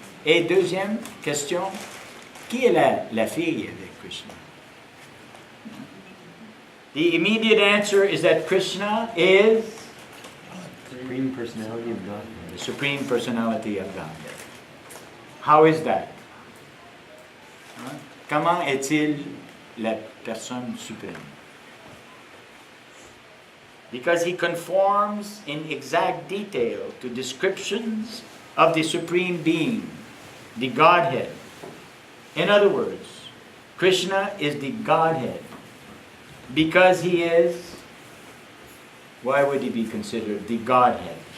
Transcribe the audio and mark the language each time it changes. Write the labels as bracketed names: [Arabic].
[French] Et deuxième question, qui est la fille avec Krishna? [English] The immediate answer is that Krishna is Supreme Personality of God. the Supreme Personality of Godhead. How is that? [French] Comment est-il la personne suprême? [English] Because he conforms in exact detail to descriptions of the Supreme Being, the Godhead. In other words, Krishna is the Godhead. Because he is, why would he be considered the Godhead?